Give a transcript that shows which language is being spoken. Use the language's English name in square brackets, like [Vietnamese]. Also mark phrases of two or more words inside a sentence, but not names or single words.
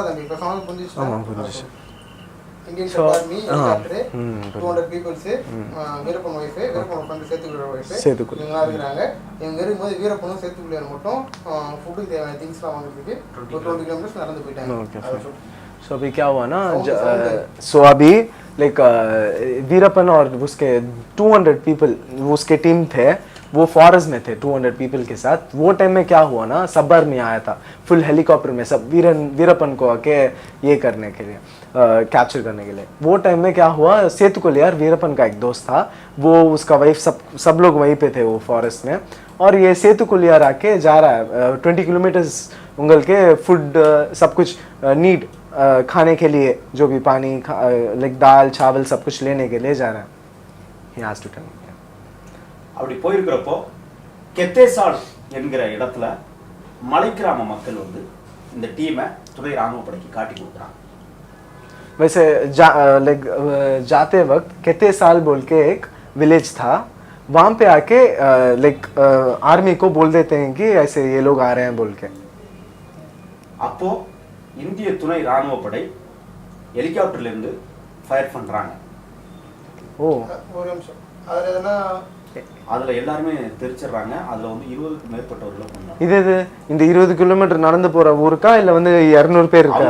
[Tamil] தம்பி. இப்ப சொன்னது புரிஞ்சுச்சு. ஆமா புரிஞ்சுச்சு. [English] Indian army helicopter [Tamil] 200 பீப்பிள்ஸ் வீரப்பன் வைஃப் வீரப்பன் ஃப்ரெண்ட் சேத்துக்குளியார் இவங்க இருக்காங்க. இவங்க இருக்கும்போது வீரப்பனும் சேத்துக்குளியார் மட்டும் ஃபுட்டுக்கு தேவையான திங்ஸ்லாம் வாங்குறதுக்கு 20 கிலோமீட்டர் நடந்து போயிட்டாங்க. [Hindi] सो अभी क्या हुआ ना, सो अभी लाइक वीरप्पन और उसके 200 पीपल उसके टीम थे, वो फॉरेस्ट में थे 200 पीपल के साथ. वो टाइम में क्या हुआ ना, सबर में आया था [English] full helicopter [Hindi] में सब वीरप्पन को आके ये करने के लिए कैप्चर करने के लिए. वो टाइम में क्या हुआ, सेतुकुलियार वीरप्पन का एक दोस्त था, वो उसका वाइफ सब लोग वहीं पे थे वो फॉरेस्ट में. और ये सेतुकुलियार आके जा रहा है 20 किलोमीटर्स उंगल के फूड सब कुछ नीड खाने के लिए, जो भी पानी लाइक दाल चावल सब कुछ लेने के लिए जा रहा है. [English] He has to tell me. [Tamil] அப்படி போயிருக்கிறப்போ கெத்தேசால் என்கிற இடத்துல மலைக்கிராம மக்கள் வந்து இந்த டீமை துணை ராணுவ படைக்கு காட்டி கொடுக்குறாங்க. [Hindi] वैसे लाइक जाते वक्त केतेसाल बोल के एक विलेज था, वहाँ पे आके [English] like army [Hindi] को बोल देते हैं कि ऐसे ये लोग आ रहे हैं बोल के. [Tamil] அப்போ இந்திய துணை ராணுவ படை ஹெலிகாப்டர்ல இருந்து ஃபயர் பண்றாங்க. ஓ ஒரு நிமிஷம். அதுல எல்லாருமே தெரிச்சிடுறாங்க. அதுல வந்து 20க்கு மேற்பட்டவர்களை கொண்டாங்க. இது இந்த 20 கிலோமீட்டர் நடந்து போற ஊருக்கா இல்ல வந்து 200 பேர் இருக்கா?